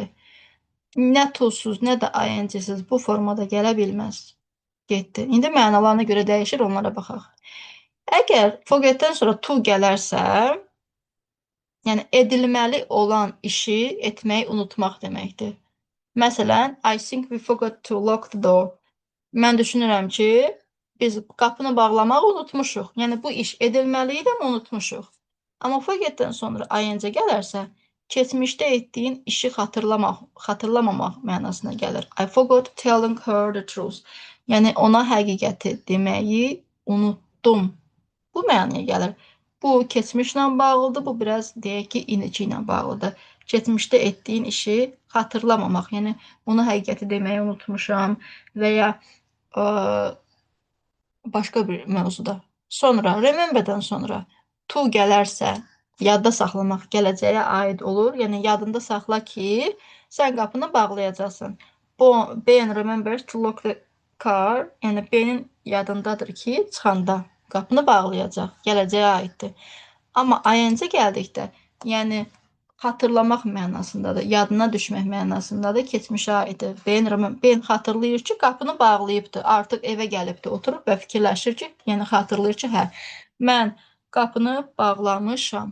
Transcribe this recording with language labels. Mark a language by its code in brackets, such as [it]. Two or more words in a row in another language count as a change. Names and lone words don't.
[az] Nə to-suz, nə də ing-siz bu formada gələ bilməz. Getdi. İndi mənalarına görə dəyişir, onlara baxaq. Əgər forgetdən sonra to gələrsə, yəni edilməli olan işi etməyi unutmaq deməkdir. Məsələn, [en] I think we forgot to lock the door. [az] Mən düşünürəm ki, biz qapını bağlamağı unutmuşuq. Yəni bu iş edilməli idi, amma unutmuşuq. Amma forgetdən sonra ing gələrsə, keçmişdə etdiyin işi xatırlamamaq mənasına gəlir. [en] I forgot telling her the truth. [az] Yəni ona həqiqəti deməyi unutdum. Bu mənaya gəlir. Bu keçmişlə bağlıdır, bu biraz deyək ki, indiki ilə bağlıdır. Keçmişdə etdiyin işi xatırlamamaq, yəni ona həqiqəti deməyi unutmuşam və ya başqa bir mövzuda. Sonra remember-dən sonra to gələrsə, yadda saxlamaq gələcəyə aid olur. Yəni yadında saxla ki, sən qapını bağlayacaqsan. [en] Ben remembers to lock the car. [az] Yəni Benin yadındadır ki, çıxanda qapını bağlayacaq. Gələcəyə aiddir. Amma ing gəldikdə, yəni xatırlamaq mənasındadır, yadına düşmək mənasındadır, keçmişə aiddir. Ben xatırlayır ki, qapını bağlayıbdır, artıq evə gəlibdir, oturub və fikirləşir ki, yəni xatırlayır ki, hə, mən qapını bağlamışam.